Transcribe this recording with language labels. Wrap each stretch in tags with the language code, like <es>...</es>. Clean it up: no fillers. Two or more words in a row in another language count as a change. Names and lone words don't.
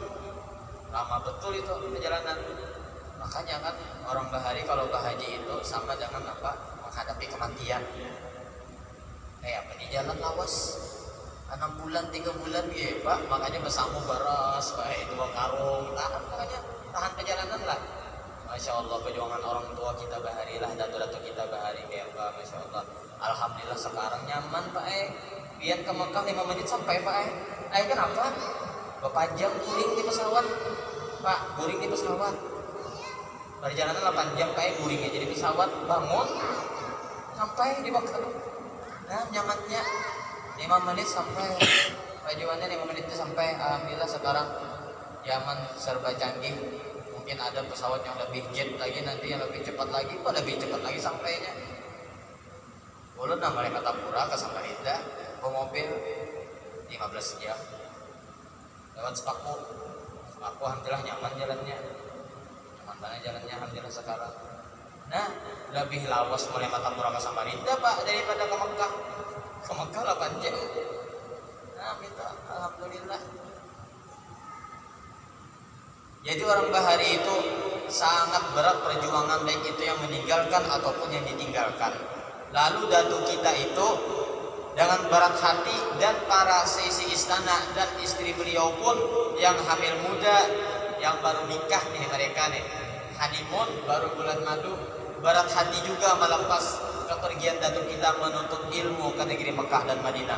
<id>Lama betul itu perjalanan. Makanya kan orang Bahari kalau berhaji itu sama dengan apa, menghadapi kematian. Kayak apa, di jalan lawas 6 bulan, 3 bulan ya Pak, makanya bersambung beras, itu 2 karung, tahan perjalanan lah.</id> <ar>ما شاء الله,</ar> <id>perjuangan orang tua kita Bahari lah, datu-datu kita Bahari kayak Pak,</id> <ar>ما شاء الله.</ar> <bjn>Alhamdulillah sekarang nyaman Pak. Biar ke Mekah 5 menit sampai Pak. Kenapa? Bapak jam guring di pesawat Pak, guring di pesawat. Perjalanan 8 jam Pak, guringnya jadi pesawat, bangun sampai di Mekah. Nah nyamannya 5 menit sampai, tujuannya 5 menit sampai.</bjn> <id>Alhamdulillah sekarang zaman serba canggih, mungkin ada pesawat yang lebih jet lagi, nanti yang lebih cepat lagi, lebih cepat lagi sampainya.</id> <bjn>Ulun dari Matapura ke Samarinda bawa mobil 15 jam lewat Sepaku. Alhamdulillah nyaman jalannya, alhamdulillah sekarang. Nah lebih lawas mulai Matapura ke Samarinda Pak daripada ke Mekah. Ke Mekah 8 jam.</bjn> <id>Nah kita alhamdulillah. Jadi orang Bahari itu sangat berat perjuangan, baik itu yang meninggalkan ataupun yang ditinggalkan. Lalu datu kita itu dengan berat hati, dan para seisi istana dan istri beliau pun yang hamil muda, yang baru nikah nih mereka nih, honeymoon baru bulan madu, berat hati juga melepas kepergian datuk kita menuntut ilmu ke negeri Mekah dan Madinah.</id>